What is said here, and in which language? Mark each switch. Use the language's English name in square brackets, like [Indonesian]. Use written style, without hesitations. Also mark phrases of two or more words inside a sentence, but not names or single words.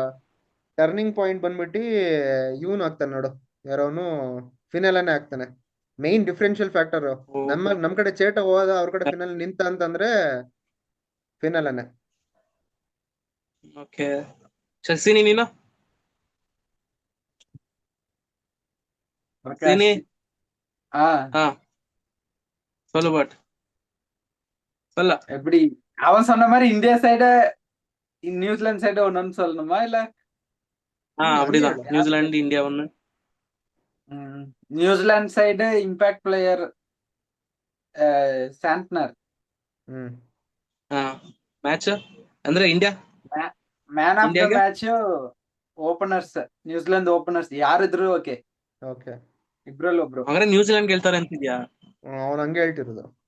[English] turning point [Kannada] ಬಂದ್ಬಿಟ್ಟು ಇವನು ಆಗ್ತಾನೆ ನೋಡು, ಯಾರೋನು ಫಿನಾಲೆನೇ ಆಗ್ತಾನೆ. [English] main differential factor. [Kannada] ನಮ್ ಕಡೆ ಚೇಟ ಹೋದ, ಅವ್ರ ಕಡೆ ಫಿನಾಲ್ ನಿಂತ ಅಂತಂದ್ರೆ ಫಿನಾಲೆನೆ. ಓಕೆ. ಶಶಿನಿ ನೀನು? ಶಶಿನಿ ஆ [Tamil] சொல்லு பட் சொல்ல. எப்படி அவன் சொன்ன மாதிரி இந்தியா சைடு நியூசிலாந்து சைடு ஒன்னு சொல்லணுமா இல்ல? அப்படிதான். நியூசிலாந்து இந்தியா ஒண்ணு. நியூசிலாந்து சைடு [English] impact player [Tamil] ಸ್ಯಾಂಟ್ನರ್. [Kannada] ಮ್ಯಾಚ್ ಅಂದ್ರೆ ಇಂಡಿಯಾ [English] man of the [Kannada] ಇಂಡಿಯಾಗೆ? [English] match openers, [Kannada] ನ್ಯೂಜಿಲೆಂಡ್ ಓಪನರ್ಸ್ ಯಾರಿದ್ರು ಓಕೆ, ಓಕೆ, ಇಬ್ರಲ್ಲಿ ಒಬ್ರು. ಅಂದ್ರೆ ನ್ಯೂಜಿಲೆಂಡ್ ಗೆಲ್ತಾರೆ ಅಂತಿದ್ಯಾ? ಅವ್ನು ಹಂಗೆ ಹೇಳ್ತಿರೋದು.